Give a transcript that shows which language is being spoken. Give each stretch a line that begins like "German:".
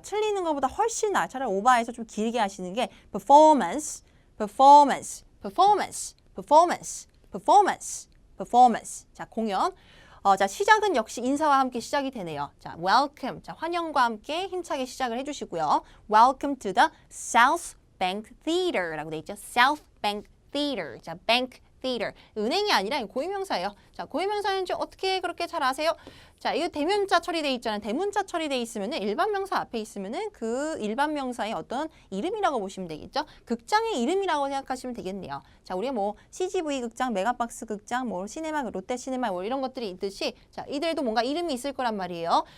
Korean: 틀리는 것보다 훨씬 나아요. 차라리 오버해서 좀 길게 하시는 게 performance, performance, performance, performance, performance, performance. 자, 공연. 자, 시작은 역시 인사와 함께 시작이 되네요. 자, welcome. 자, 환영과 함께 힘차게 시작을 해주시고요.
English: Welcome to the South Bank Theater
Korean: 라고 돼 있죠.
English: South Bank Theater. 자, bank theater.
Korean: 은행이 아니라 고유명사예요. 자, 고유명사인지 어떻게 그렇게 잘 아세요? 자, 이거 대문자 처리돼 있잖아요. 대문자 처리돼 있으면은 일반 명사 앞에 있으면은 그 일반 명사의 어떤 이름이라고 보시면 되겠죠. 극장의 이름이라고 생각하시면 되겠네요. 자, 우리가 뭐 CGV 극장, 메가박스 극장, 뭐 시네마, 롯데 시네마 뭐 이런 것들이 있듯이 자, 이들도 뭔가 이름이 있을 거란 말이에요.